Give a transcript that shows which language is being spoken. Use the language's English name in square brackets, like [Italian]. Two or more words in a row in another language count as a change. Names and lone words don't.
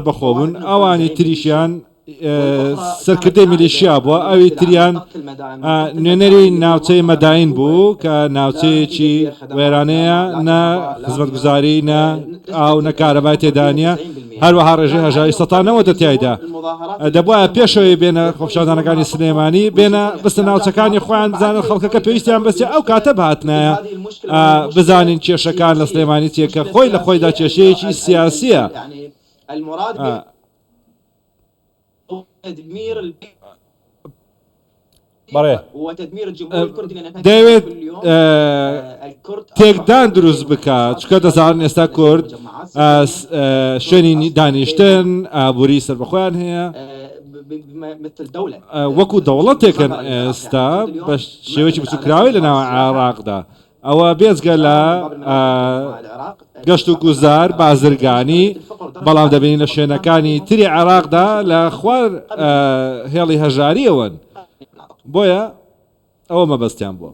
[Central Kurdish] بەخۆ بوون ئەوانی تریشیان سەرکردەی میلیشیا بووە ئەوی تریان نوێنەری ناوچەی مەداین بوو کە ناوچەیەکی وێرانەیە نە خزمەتگوزاری نە ئاو نە کارەبای تێدانە هەروەها ڕێژەی هەژاری سەتانەوە دەتیایدا دەبووە پێشەوەی بێنە خۆپیشاندانەکانی سلێمانی بێنە بستە ناوچەکانی خۆیان بزانن خەڵکەکە پێویستیان بەستی ئەو کاتە بهاتنایە بزانین کێشەکان لە سلێمانی چیەکە خۆی لە خۆیدا کێشەیەکی سیاسیە [Arabic] تدمير وتدمير الجمهور الكردي [Central Kurdish] دەوێت تێکدان دروست بکات چکە دەزانن ئێستا کورد شوێنی دانیشتن ئابووری سەربەخۆیان هەیە وەکو دەوڵەتێکن ئێستا بە شێوەیەکی بچووکراوی لە ناو عێراقدا ئەوە بێزگە لە گەشت و گوزار بازرگانی بەڵام دەبینی لە شوێنەکانی تری عێراقدا لە خوار هێڵی هەژاریەوەن بۆیە ئەوە مەبەستیان بووە